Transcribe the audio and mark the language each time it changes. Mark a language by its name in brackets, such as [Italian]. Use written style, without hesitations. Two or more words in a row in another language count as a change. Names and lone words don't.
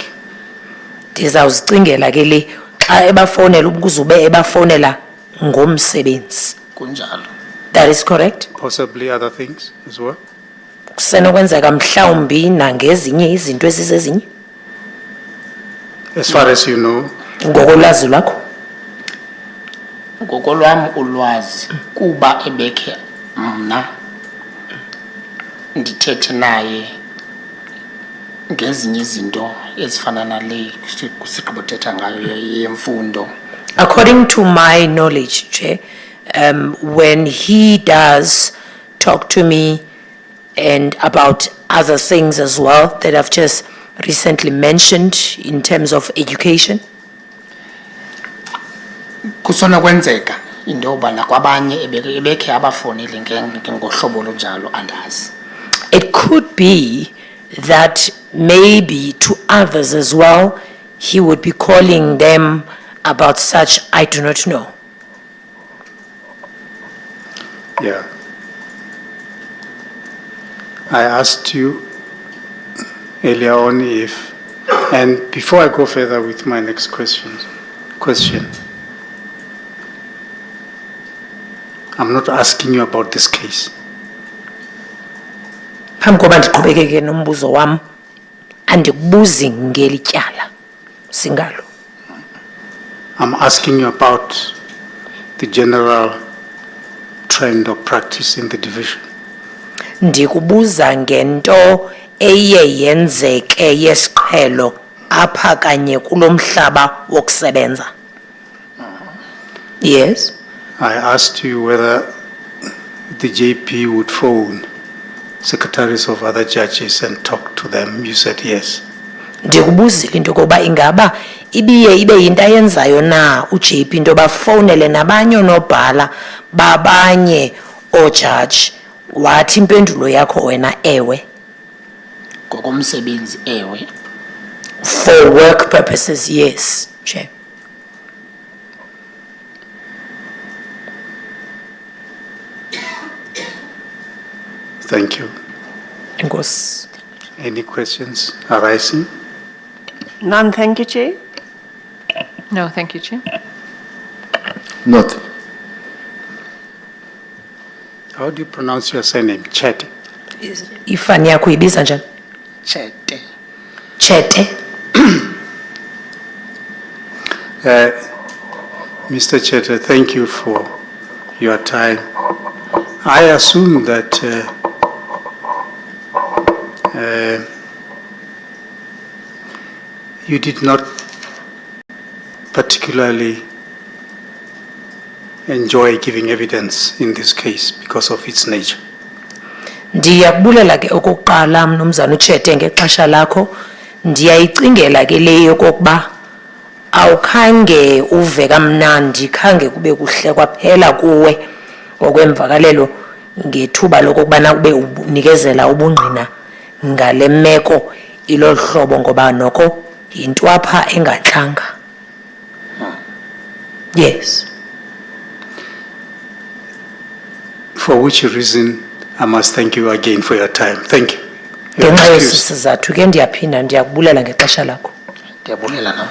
[Xhosa] Ndizawuzicingela ke le xa ebafonela ukuzube ebafonela ngomsebenzi. Kunjalo. [English] That is correct. Possibly other things as well? [Xhosa] Kusenokwenzeka mhlawumbi nangezinye izinto ezizezinye. [English] As far as you know? [Xhosa] Ngokolwazi lwakho. Ngokolwam ulwazi kuba ebekhe mna ndithethe naye ngezinye izinto ezifana nale sigqibothetha ngayo yemfundo. [English] According to my knowledge, Chair, when he does talk to me and about other things as well that I've just recently mentioned in terms of education. [Xhosa] Kusonokwenzeka into yoba nakwabanye ebekhe abafonele ngohlobo olunjalo andazi. [English] It could be that maybe to others as well, he would be calling them about such, I do not know. Yeah. I asked you earlier on if, and before I go further with my next question, I'm not asking you about this case. [Xhosa] Phambi koba ndiqhubekeke nombuzo wam andikubuzi ngeli tyala singalo. [English] I'm asking you about the general trend of practice in the division. [Xhosa] Ndikubuza ngento eye yenzeke yesiqhelo apha kanye kulomhlaba wokusebenza. [English] Yes. I asked you whether the JP would phone secretaries of other judges and talk to them. You said yes. [Xhosa] Ndikubuzile into koba ingaba ibe yinto ayenzayo na uJP into bafonele nabanye onobhala babanye ojaji. Wathi impendulo yakho wena ewe. Ngokomsebenzi ewe. [English] For work purposes, yes, Chair. Thank you. [Xhosa] Enkosi. [English] Any questions arising? None, thank you, Chair. No, thank you, Chair. Not. How do you pronounce your surname? Chhatt. [Xhosa] Ifani yakho ibiza njani? Chete. Chete. [English] Mr. Chhatt, thank you for your time. I assume that you did not particularly enjoy giving evidence in this case because of its nature. [Xhosa] Ndiyakubulela ke okokuqala mnumzana uChete ngexesha lakho ndiyayicingela ke leyo kokuba awukhange uve kamnandi khange kube kuhle kwaphela kuwe ngokwemvakalelo ngethuba lokubana kube unikezela ubungqina ngale meko ilohlobo ngoba noko into apha engatlanga. [English] Yes. For which reason I must thank you again for your time. Thank you. You're [Xhosa] Ngenxa [English] excused. [Xhosa] yesizathu ke ndiyaphinda ndiyakubulela ngexesha lakho. Ndiyabulela nam.